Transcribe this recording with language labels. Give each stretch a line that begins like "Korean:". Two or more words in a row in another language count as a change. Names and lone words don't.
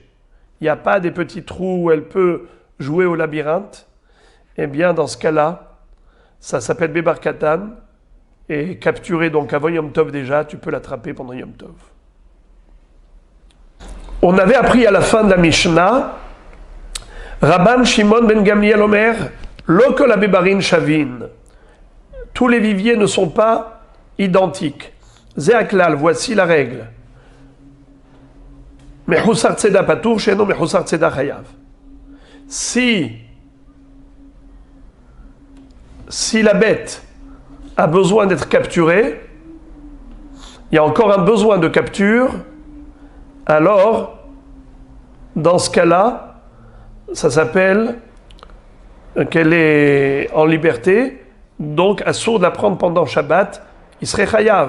French: Il n'y a pas des petits trous où elle peut jouer au labyrinthe. Eh bien, dans ce cas-là, ça s'appelle
Hebrew: ביבר קטן.
French: Et capturé donc avant Yom Tov déjà, tu peux l'attraper pendant Yom Tov. On avait appris à la fin de la Mishnah, Rabban Shimon ben Gamliel
Hebrew: אומר, לא כל הביברין שוין.
French: Tous les viviers ne sont pas identiques. Zeaklal, voici la règle.
Hebrew: מחוסר צידה פטור, שאינו מחוסר צידה חייב.
French: Si la bête a besoin d'être capturée, il y a encore un besoin de capture, alors, dans ce cas-là, ça s'appelle qu'elle est en liberté, donc assourd de la prendre pendant Shabbat, il serait chayav.